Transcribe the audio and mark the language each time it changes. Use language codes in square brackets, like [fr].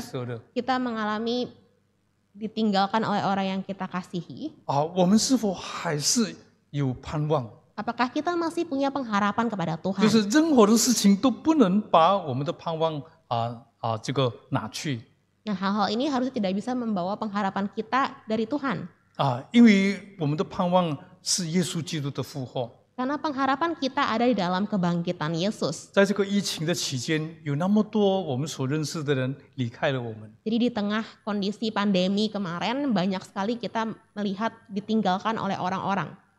[zh] 时候呢， [id] kita mengalami ditinggalkan oleh orang yang kita kasihi, [zh] 我们是否还是有盼望？ [id] apakah kita masih punya pengharapan kepada [zh] 就 [id] Tuhan? [zh] 是任何的事情都不能把我们的盼望这个拿去 [id] Nah, hal-hal ini harusnya tidak bisa membawa pengharapan kita dari Tuhan. [zh] 因为我们的盼望是耶稣基督的复活。 [id] Karena pengharapan kita ada di dalam kebangkitan Yesus. [zh] 在这个疫情的期间，有那么多我们所认识的人离开了我们。 [id] Jadi di tengah kondisi pandemi kemarin banyak sekali kita melihat ditinggalkan oleh orang-orang.